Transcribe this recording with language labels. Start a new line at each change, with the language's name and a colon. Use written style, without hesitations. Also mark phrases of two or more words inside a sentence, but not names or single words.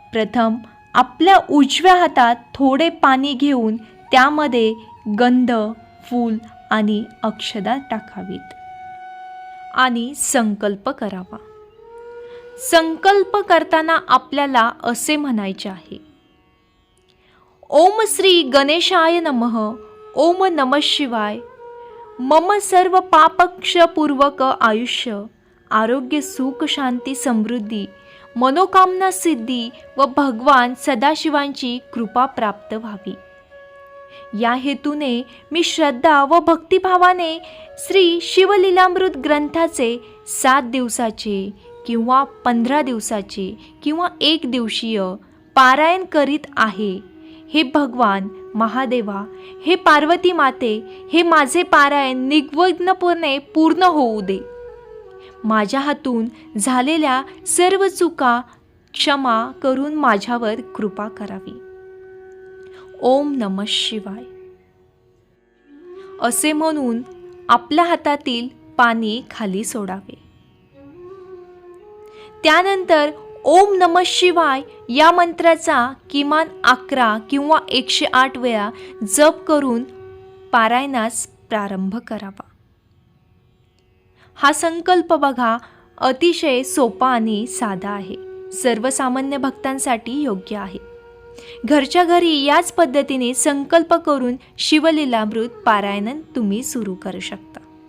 Marathi: प्रथम आपल्या उजव्या हातात थोडे पाणी घेऊन त्यामध्ये गंध, फूल आणि अक्षदा टाकावीत आणि संकल्प करावा. संकल्प करताना आपल्याला असे म्हणायचे आहे:
Sanskrit: ओम श्री गणेशाय नमः. ओम नमः शिवाय.
Marathi: मम सर्व पापक्षपूर्वक आयुष्य, आरोग्य, सुख, शांती, समृद्धी, मनोकामना सिद्धी व भगवान सदाशिवांची कृपा प्राप्त व्हावी. या हेतूने मी श्रद्धा व भक्तिभावाने श्री शिवलीलामृत ग्रंथाचे 7 दिवसाचे किंवा 15 दिवसाचे किंवा 1 दिवसीय पारायण करीत आहे. हे भगवान महादेवा, हे पार्वती माते, हे माझे पारायण निर्विघ्नपणे पूर्ण होऊ दे. माझ्या हातून झालेल्या सर्व चुका क्षमा करून माझ्यावर कृपा करावी.
Sanskrit: ओम नमः शिवाय
Marathi: असे म्हणून आपल्या हातातील पाणी खाली सोडावे. त्यानंतर
Sanskrit: ओम नमः शिवाय
Marathi: या मंत्राचा किमान 11 किंवा 108 वेळा जप करून पारायणास प्रारंभ करावा. हा संकल्प बघा, अतिशय सोपा आणि साधा आहे. सर्वसामान्य भक्तांसाठी योग्य आहे. घरच्या घरी याच पद्धतीने संकल्प करून शिवलीलामृत पारायण तुम्ही सुरू करू शकता.